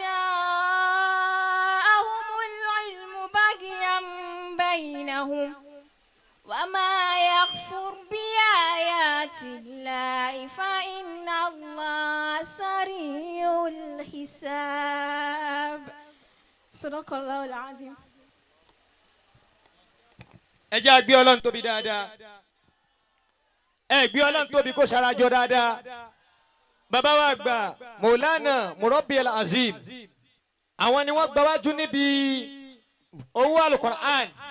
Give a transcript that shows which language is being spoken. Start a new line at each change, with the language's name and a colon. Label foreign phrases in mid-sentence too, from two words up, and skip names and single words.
Arabic: جاءهم العلم بغيا بينهم، وما يكفر بآيات الله فإن الله سريع الحساب. صدق الله العظيم.
Yoruba: ẹ jẹ́ àgbé Ọlọ́run tóbi dáadáa, ẹ gbé Ọlọ́run tóbi kó ṣarajọ dáadáa. Bàbá wa àgbà Maulana Murabbi al-Azim, àwọn ni wọ́n gbáwájú níbi owó Al-Qur'an.